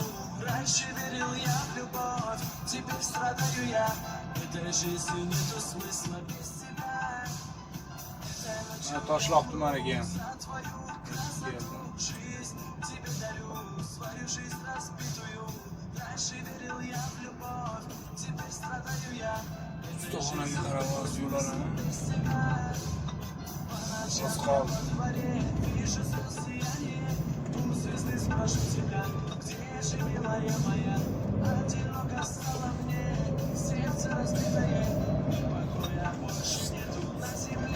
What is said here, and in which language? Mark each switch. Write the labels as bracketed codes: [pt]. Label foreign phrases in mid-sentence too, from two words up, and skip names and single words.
[ru] Раньше верил я в любовь, теперь страдаю я. Этой жизни нету смысла без тебя. [uz] Toshloq tumaniga ham. [ru] За твою красоту, жизнь тебе дарю, свою жизнь разбитую. Раньше верил я в любовь, теперь страдаю я. [uz] Ustaxonaga qarab yo'l olaman. [ru] Вижу сияние, у звезды спрошу тебя, где же милая моя? Одиноко стало мне, сердце разбитое, покоя больше нету на земле.